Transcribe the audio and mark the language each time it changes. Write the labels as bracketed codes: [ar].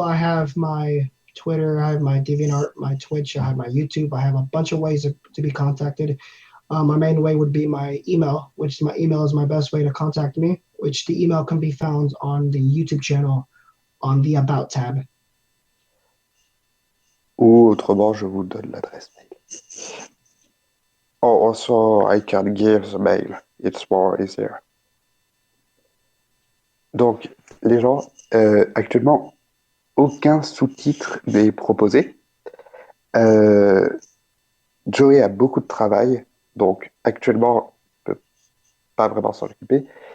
[en] I have my Twitter, I have my DeviantArt, my Twitch, I have my YouTube. I have a bunch of ways to be contacted. My main way would be my email, which my email is my best way to contact me, which the email can be found on the YouTube channel on the About tab. [fr] Ou autrement, je vous donne l'adresse mail. [en] Oh, also, I can give the mail. It's more easier. [fr] Donc, les gens, actuellement, aucun sous-titre n'est proposé. Euh, Joey a beaucoup de travail, donc actuellement, il ne peut pas vraiment s'en occuper.